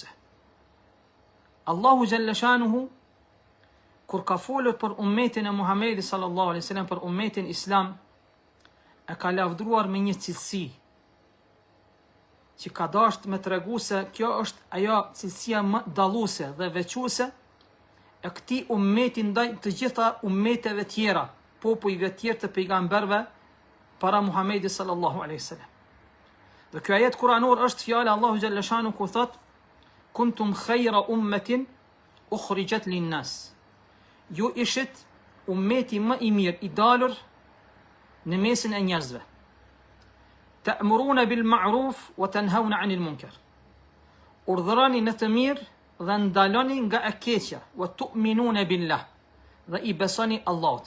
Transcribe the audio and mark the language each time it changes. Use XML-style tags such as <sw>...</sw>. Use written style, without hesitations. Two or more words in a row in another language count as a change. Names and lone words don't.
<ar>الله جل شأنه</ar> <sq>kur ka folur për ummetin e Muhamedit</sq> <ar>صلى الله عليه وسلم,</ar> <sq>për ummetin islam, e ka lavdruar me një cilësi që ka dashur me tregu se kjo është ajo cilësia më dalluese dhe veçuese e këtij ummeti ndaj të gjitha ummeteve tjera, popujve tjerë të pejgamberëve para Muhamedit</sq> <ar>صلى الله عليه وسلم.</ar> <sq>Dhe kjo ajet kuranor është fjala</sq> <ar>الله جل شأنه</ar> <sq>ku thot:</sq> <ar>"كنتم خير أمة أخرجت للناس."</ar> <sq>Ju ishit ummeti më i mirë i dalur në mesin e njerëzve.</sq> <ar>تأمرون بالمعروف وتنهون عن المنكر.</ar> <sq>Urdhëroni në të mirë dhe ndaloni nga e keqja,</sq> <ar>وتؤمنون بالله,</ar> <sq>dhe i besoni Allahut.</sq>